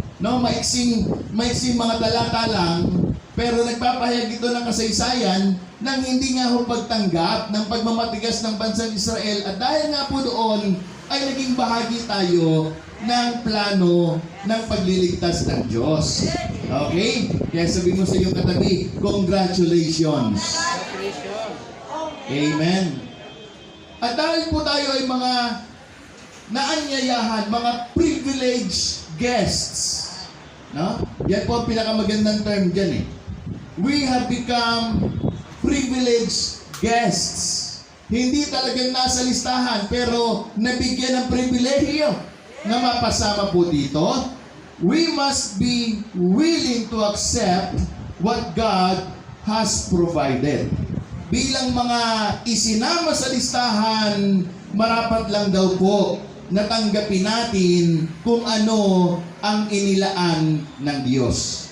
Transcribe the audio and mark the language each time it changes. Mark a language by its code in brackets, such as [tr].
[tl] No, maiksing mga talata lang, pero nagpapahayag ito ng kasaysayan ng hindi nga ho pagtanggap ng pagmamatigas ng bansang Israel, at dahil nga po doon ay naging bahagi tayo ng plano ng pagliligtas ng Diyos. Okay? Kaya sabi mo sa iyong katabi, congratulations. Amen. At dahil po tayo ay mga naanyayahan, mga privileged guests, no? Yan po ang pinakamagandang term dyan eh. [en] We have become privileged guests. [tl] Hindi talagang nasa listahan, pero nabigyan ng pribilehiyo na mapasama po dito. [en] We must be willing to accept what God has provided. [tl] Bilang mga isinama sa listahan, marapat lang daw po natanggapin natin kung ano ang inilaan ng Diyos.